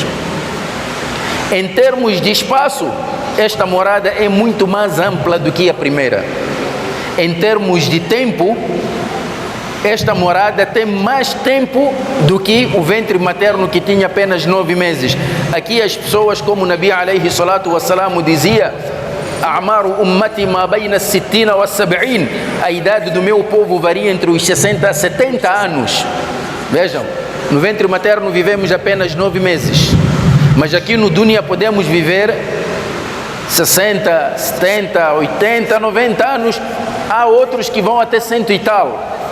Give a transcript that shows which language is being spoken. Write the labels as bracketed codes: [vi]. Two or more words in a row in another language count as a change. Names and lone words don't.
[pt] Em termos de espaço, esta morada é muito mais ampla do que a primeira. Em termos de tempo, esta morada tem mais tempo do que o ventre materno, que tinha apenas 9 meses. Aqui as pessoas, como o Nabi [ar] عليه الصلاة والسلام [pt] dizia, [ar] أعمار أمتي ما بين 60 و 70. [pt] A idade do meu povo varia entre os 60 a 70 anos. Vejam, no ventre materno vivemos apenas 9 meses. Mas aqui no dunya podemos viver 60, 70, 80, 90 anos. Há outros que vão até 100 e tal.